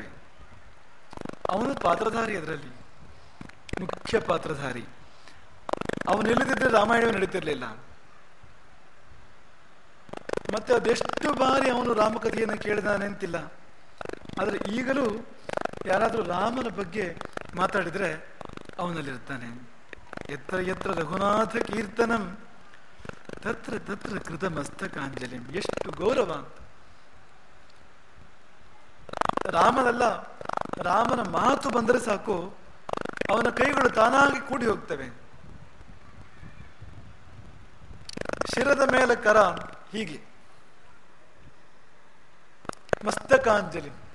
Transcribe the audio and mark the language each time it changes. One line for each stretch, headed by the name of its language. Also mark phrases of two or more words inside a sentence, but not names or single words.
Kannada: ಅವನು ಪಾತ್ರಧಾರಿ, ಅದರಲ್ಲಿ ಮುಖ್ಯ ಪಾತ್ರಧಾರಿ. ಅವನಿಲ್ಲದಿದ್ದರೆ ರಾಮಾಯಣ ನಡೀತಿರ್ಲಿಲ್ಲ. ಮತ್ತೆ ಅದೆಷ್ಟು ಬಾರಿ ಅವನು ರಾಮಕಥೆಯನ್ನು ಕೇಳಿದಾನೆ ಅಂತಿಲ್ಲ. ಆದರೆ ಈಗಲೂ ಯಾರಾದರೂ ರಾಮನ ಬಗ್ಗೆ ಮಾತಾಡಿದರೆ ಅವನಲ್ಲಿರ್ತಾನೆ.
Sanskrit: यत्र यत्र रघुनाथ कीर्तनं तत्र तत्र कृत मस्तकाञ्जलिं.
Kannada: ಎಷ್ಟು ಗೌರವ ಅಂತ! ರಾಮನಲ್ಲ, ರಾಮನ ಮಾತು ಬಂದರೆ ಸಾಕು, ಅವನ ಕೈಗಳು ತಾನಾಗಿ ಕೂಡಿ ಹೋಗ್ತವೆ. ಶಿರದ ಮೇಲೆ ಕರ, ಹೀಗೆ ಮಸ್ತಕಾಂಜಲಿ.